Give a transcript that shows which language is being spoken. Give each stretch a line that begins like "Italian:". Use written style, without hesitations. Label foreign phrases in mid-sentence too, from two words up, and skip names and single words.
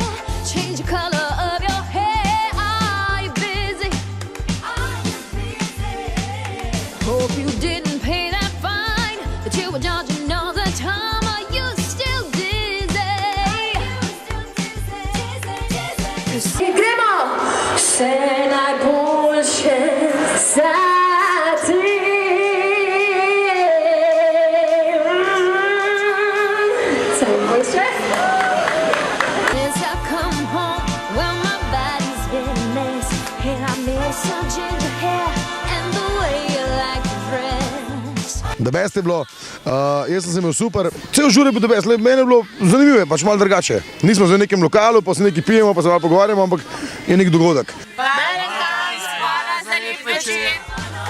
English: Change the color of your hair. Are you busy? Hope you didn't pay that fine that you were dodging all the time. Are you still dizzy? 'Cause gremo!
Slovenian: Vse najboljše za te.
English: Since I've come home, well, my body's been a mess, and I miss your ginger hair and the way you like to dress. The best
Slovenian: je bilo, jaz sem se imel super, cel žur je bil
English: the best,
Slovenian: meni je bilo zanimivo, pač malo drugače. Nismo v nekem lokalu, pa se nekaj pijemo, pa se malo pogovarjamo, ampak je nek dogodek. Valentine's, hvala za lep večer.